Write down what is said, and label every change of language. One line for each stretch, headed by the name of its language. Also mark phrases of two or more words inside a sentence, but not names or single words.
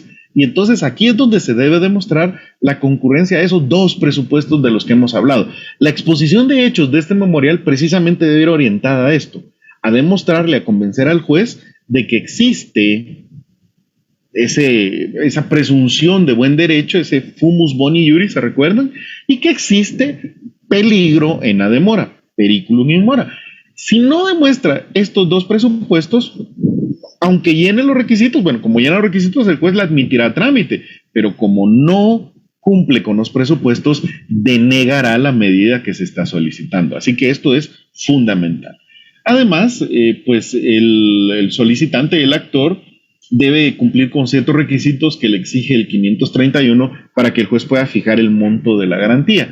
Spanish: Y entonces aquí es donde se debe demostrar la concurrencia de esos dos presupuestos de los que hemos hablado. La exposición de hechos de este memorial precisamente debe ir orientada a esto, a demostrarle, a convencer al juez de que existe esa presunción de buen derecho, ese
Latin: fumus boni iuris,
Spanish: ¿se recuerdan? Y que existe peligro en la demora,
Latin: periculum in mora.
Spanish: Si no demuestra estos dos presupuestos, aunque llene los requisitos, bueno, como llena los requisitos, el juez la admitirá a trámite, pero como no cumple con los presupuestos, denegará la medida que se está solicitando. Así que esto es fundamental. Además, pues el solicitante, el actor, debe cumplir con ciertos requisitos que le exige el 531 para que el juez pueda fijar el monto de la garantía.